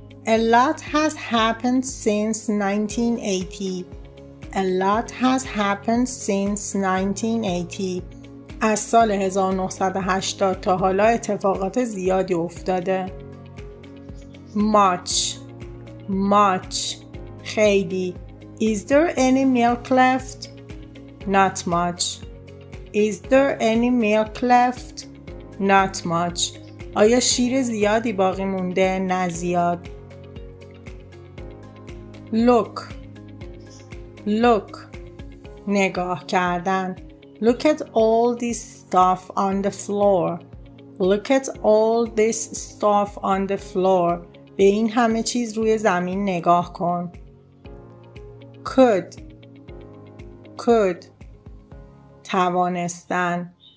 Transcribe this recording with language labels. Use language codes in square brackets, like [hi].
[en] A lot has happened since 1980. A lot has happened since 1980. [fa] از سال 1980 تا حالا اتفاقات زیادی افتاده. [en] Much. Much. خیلی. Is there any milk left? Not much. Is there any milk left? Not much. [fa] آیا شیر زیادی باقی مونده؟ نه زیاد. [en] Look. Look. [fa] نگاه کردن. [en] Look at all this stuff on the floor. Look at all this stuff on the floor. [fa] به این همه چیز روی زمین نگاه کن. [en] Could توانستن.